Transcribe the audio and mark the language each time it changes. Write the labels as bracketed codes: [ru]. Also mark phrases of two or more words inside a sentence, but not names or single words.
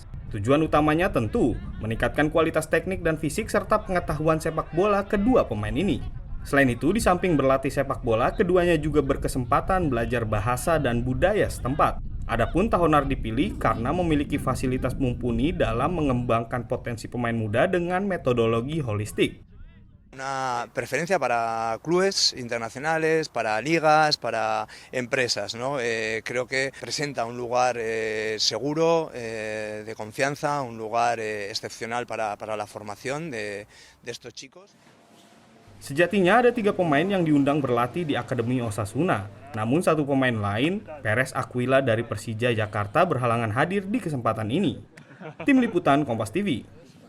[id] Tujuan utamanya tentu meningkatkan kualitas teknik dan fisik serta pengetahuan sepak bola kedua pemain ini. Selain itu, di samping berlatih sepak bola, keduanya juga berkesempatan belajar bahasa dan budaya setempat. Adapun Tahonar dipilih karena memiliki fasilitas mumpuni dalam mengembangkan potensi pemain muda dengan metodologi holistik. [es] Una preferencia para clubes internacionales, para ligas, para empresas, ¿no? Creo que presenta un lugar seguro, de confianza, un lugar excepcional para la formación de estos chicos. [id] Sejatinya ada 3 pemain yang diundang berlatih di Akademi Osasuna. Namun 1 pemain lain, Peres Aquila dari Persija Jakarta berhalangan hadir di kesempatan ini. Tim Liputan Kompas TV.